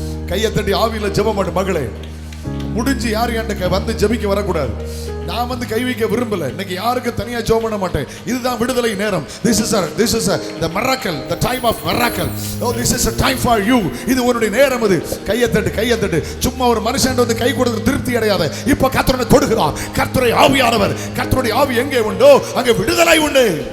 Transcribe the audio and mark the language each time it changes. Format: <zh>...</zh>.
<ta>கையை தட்டி ஆவியில ஜெபம் பண்ணு மகளே. முடிஞ்சு யாரும் என்கிட்ட வந்து ஜெபிக்க வரக்கூடாது. நான் வந்து கை வைக்க விரும்பல. இன்னைக்கு யாருக்கு தனியா ஜெபம் பண்ண மாட்டேன். இதுதான் விடுதலை நேரம்.</ta> <en>This is the miracle, the time of miracle. Oh, this is a time for you.</en> <ta>இது உன்னுடைய நேரம். இது கையை தட்டு. சும்மா ஒரு மனுஷன் வந்து கை கொடுத்து திருப்தி அடையாத. இப்ப கர்த்தரை தொடுகிறார். கர்த்தருடைய ஆவியானவர், கர்த்தருடைய ஆவி எங்கே உண்டோ அங்கே விடுதலை உண்டு.</ta>